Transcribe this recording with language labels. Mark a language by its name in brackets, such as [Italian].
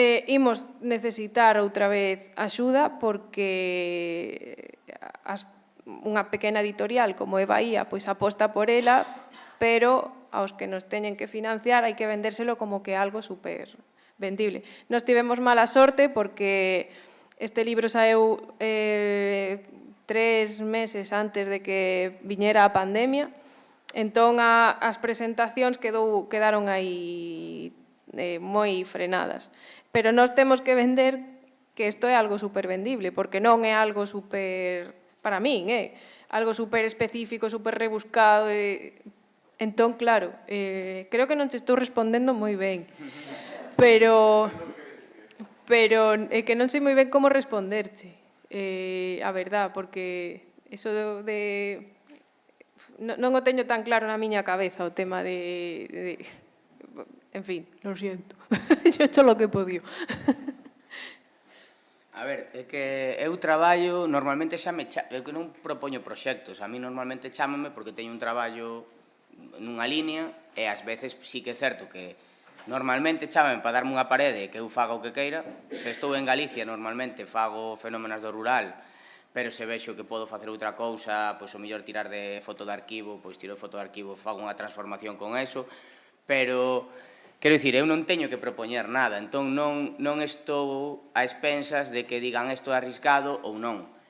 [Galician] Imos necesitar outra vez axuda porque unha pequena editorial como é Bahía pois aposta por ela, pero aos que nos teñen que financiar hai que vendérselo como que algo super vendible. Nos tivemos mala sorte porque este libro saeu 3 meses antes de que viñera a pandemia, entón as presentacións quedaron aí moi frenadas. Pero nós temos que vender que isto é algo super vendible, porque non é algo super, para min, algo super específico, super rebuscado. Entón, claro, creo que non te estou respondendo moi ben, pero é que non sei moi ben como responderche, a verdad, porque eso de... Non o teño tan claro na miña cabeza o tema de... [Spanish] En fin, lo siento, yo he hecho lo que he podido. [Galician] A ver, é que eu traballo, normalmente xa eu que non propoño proxectos, a mí normalmente chámame porque teño un traballo nunha línea e ás veces sí que é certo que normalmente chámame para darme unha parede que eu faga o que queira. Se estou en Galicia normalmente fago fenómenos do rural, pero se vexo que podo facer outra cousa, pois o mellor tirar de foto de arquivo, pois tiro de foto de arquivo, fago unha transformación con eso, pero quero dicir, eu non teño que propoñer nada, entón non estou a expensas de que digan isto é arriscado ou non.